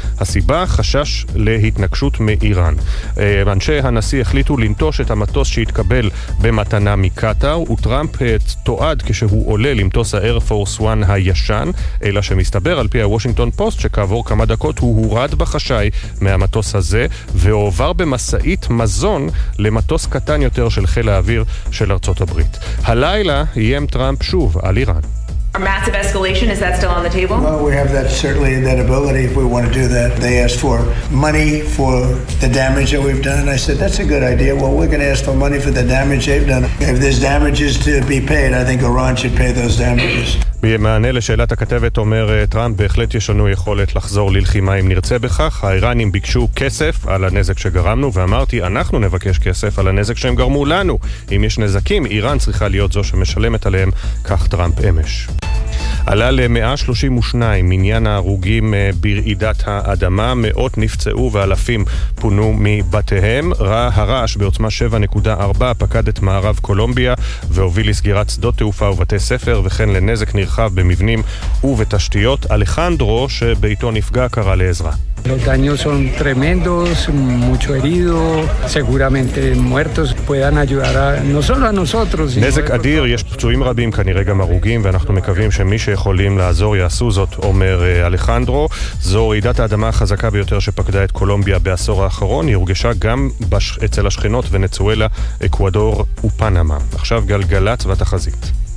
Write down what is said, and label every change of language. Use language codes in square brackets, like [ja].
[he] הסיבה, חשש להתנגשות מאיראן. אנשי הנשיא החליטו לנטוש את המטוס שהתקבל במתנה מקטר, וטראמפ תועד כשהוא עולה למטוס האייר פורס 1 הישן, אלא שמסתבר על פי הוושינגטון פוסט שכעבור כמה דקות הוא הורד בחשאי מהמטוס הזה ועובר במסעית מזל זון למטוס קטן יותר של חיל האוויר של ארצות הברית. הלילה איים טראמפ שוב על איראן. [en] Our massive escalation, is that still on the table? Well, we have that certainly that ability if we want to do that. They asked for money for the damage that we've done. I said, that's a good idea. Well, we're going to ask for money for the damage they've done. If there's damages to be paid, I think Iran should pay those damages. [he] במענה לשאלת הכתבת אומר טראמפ, בהחלט יש לנו יכולת לחזור ללחימה אם נרצה בכך. האיראנים ביקשו כסף על הנזק שגרמנו, ואמרתי, אנחנו נבקש כסף על הנזק שהם גרמו לנו. אם יש נזקים, איראן צריכה להיות זו שמשלמת עליהם, כך טראמפ אמש. עלה ל-132 מניין ההרוגים ברעידת האדמה, מאות נפצעו ואלפים פונו מבתיהם. הרעש בעוצמה 7.4 פקד את מערב קולומביה והוביל לסגירת שדות תעופה ובתי ספר, וכן לנזק נרחב במבנים ובתשתיות. אלחנדרו, שביתו נפגע, קרא לעזרה. [es] Los daños son tremendos, mucho herido, seguramente muertos puedan ayudar a no solo a nosotros. [he] נזק אדיר, יש פצועים רבים, כנראה גם הרוגים, ואנחנו מקווים שמי שיכולים לעזור יעשו זאת, אומר אלחנדרו. זו רעידת האדמה החזקה ביותר שפקדה את קולומביה בעשור האחרון, היא הורגשה גם אצל השכנות ונצואלה, אקוואדור ופנמה. עכשיו גלגלת והתחזית.